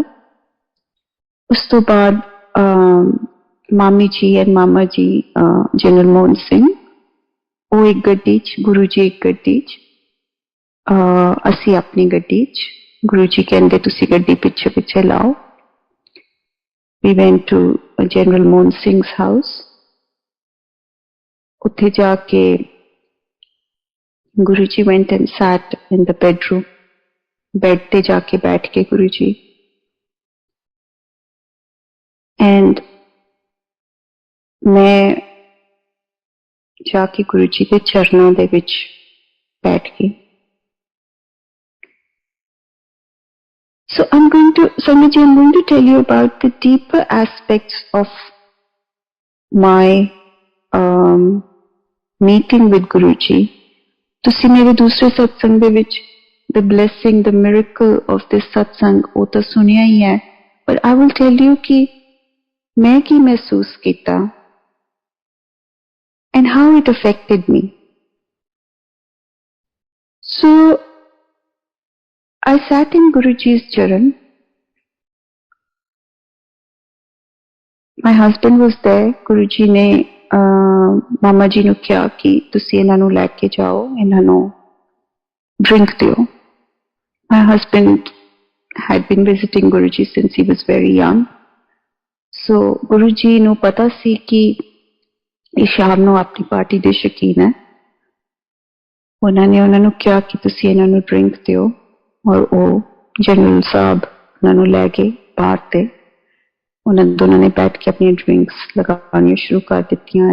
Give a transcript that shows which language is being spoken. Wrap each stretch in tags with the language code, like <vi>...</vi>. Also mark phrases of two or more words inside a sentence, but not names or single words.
<pa>ਉਸ ਤੋਂ ਬਾਅਦ ਮਾਮੀ ਜੀ ਐਂਡ ਮਾਮਾ ਜੀ, ਜਨਰਲ ਮੋਹਨ ਸਿੰਘ, ਉਹ ਇੱਕ ਗੱਡੀ 'ਚ, ਗੁਰੂ ਜੀ ਇੱਕ ਗੱਡੀ 'ਚ, ਅਸੀਂ ਆਪਣੀ ਗੱਡੀ 'ਚ. ਗੁਰੂ ਜੀ ਕਹਿੰਦੇ ਤੁਸੀਂ ਗੱਡੀ ਪਿੱਛੇ ਪਿੱਛੇ ਲਾਓ.</pa> <en>We went to General Mohan Singh's house.</en> <pa>ਉੱਥੇ ਜਾ ਕੇ ਗੁਰੂ ਜੀ</pa> <en>went and sat in the bedroom.</en> <pa>ਬੈੱਡ ਤੇ ਜਾ ਕੇ ਬੈਠ ਕੇ ਗੁਰੂ ਜੀ, and ਮੈਂ ਜਾ ਕੇ ਗੁਰੂ ਜੀ ਦੇ ਚਰਨਾਂ ਦੇ ਵਿੱਚ ਬੈਠ ਗਈ.</pa> <en>So Sangat ji, I'm going to tell you about the deeper aspects of my meeting with Guru Ji.</en> <pa>ਤੁਸੀਂ ਮੇਰੇ ਦੂਸਰੇ ਸਤਸੰਗ ਦੇ ਵਿੱਚ</pa> <en>the blessing, the miracle of this satsang</en> <pa>ਉਹ ਤਾਂ ਸੁਣਿਆ ਹੀ ਹੈ,</pa> <en>but I will tell you</en> <pa>ਕਿ ਮੈਂ ਕੀ ਮਹਿਸੂਸ ਕੀਤਾ</pa> <en>and how it affected me. So I sat in Guruji's charan. My husband was there.</en> <pa>ਗੁਰੂਜੀ ਨੇ ਮਾਮਾ ਜੀ ਨੂੰ ਕਿਹਾ ਕਿ ਤੁਸੀਂ ਇਹਨਾਂ ਨੂੰ ਲੈ ਕੇ ਜਾਓ, ਇਹਨਾਂ ਨੂੰ drink ਦਿਓ.</pa> <en>My husband had been visiting Guruji since he was very young.</en> <pa>So Guruji ਨੂੰ ਪਤਾ ਸੀ ਕਿ ਇਹ ਸ਼ਾਮ ਨੂੰ ਆਪਣੀ ਪਾਰਟੀ ਦੇ ਸ਼ੌਕੀਨ ਹੈ. ਉਹਨਾਂ ਨੇ ਉਹਨਾਂ ਨੂੰ ਕਿਹਾ ਕਿ ਤੁਸੀਂ ਇਹਨਾਂ ਨੂੰ ਡਰਿੰਕ ਦਿਓ, ਔਰ ਉਹ ਜਨਰਲ ਸਾਹਿਬ ਉਹਨਾਂ ਨੂੰ ਲੈ ਗਏ ਬਾਹਰ ਤੇ. ਉਹਨਾਂ ਦੋਨਾਂ ਨੇ ਬੈਠ ਕੇ ਆਪਣੀਆਂ ਡਰਿੰਕਸ ਲਗਾਉਣੀਆਂ ਸ਼ੁਰੂ ਕਰ ਦਿੱਤੀਆਂ.</pa>